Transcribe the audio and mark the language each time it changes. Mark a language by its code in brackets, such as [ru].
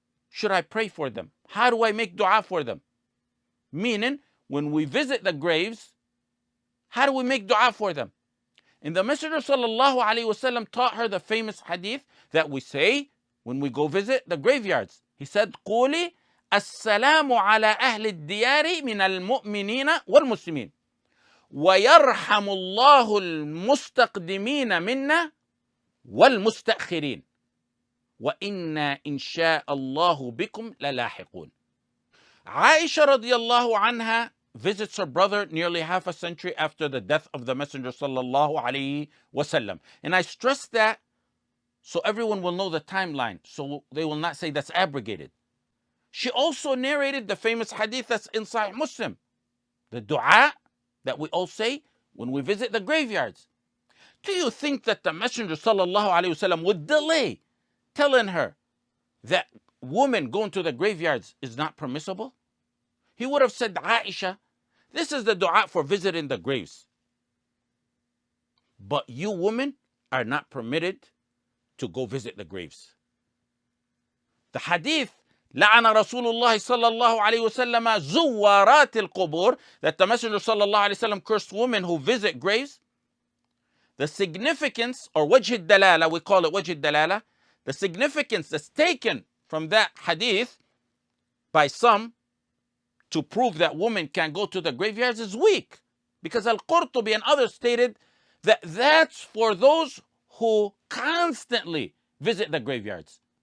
[en] should I pray for them? How do I make dua for them? Meaning, when we visit the graves, how do we make dua for them? And the Messenger sallallahu alaihi wasallam taught her the famous hadith that we say when we go visit the graveyards. He said, [ar] قولي السلام على أهل الديار من المؤمنين والمسلمين ويرحم الله المستقدمين منا والمستأخرين وإنا إن شاء الله بكم للاحقون. [en] Aisha radiallahu anha visits her brother nearly half a century after the death of the Messenger sallallahu alaihi wasallam. And I stress that so everyone will know the timeline, so they will not say that's abrogated. She also narrated the famous hadith that's in Sahih Muslim, the dua that we all say when we visit the graveyards. Do you think that the Messenger sallallahu alaihi wasallam would delay telling her that women going to the graveyards is not permissible? He would have said, Aisha, this is the dua for visiting the graves. But you women are not permitted to go visit the graves. The hadith, [ar] لعن رسول الله صلى الله عليه وسلم زوارات القبور, [en] that the Messenger [ar] صلى الله عليه وسلم [en] cursed women who visit graves. The significance, or wajh dalala, we call it wajh dalala, the significance that's taken from that hadith by some to prove that women can go to the graveyards is weak. Because Al-Qurtubi and others stated that that's for those who constantly visit the graveyards.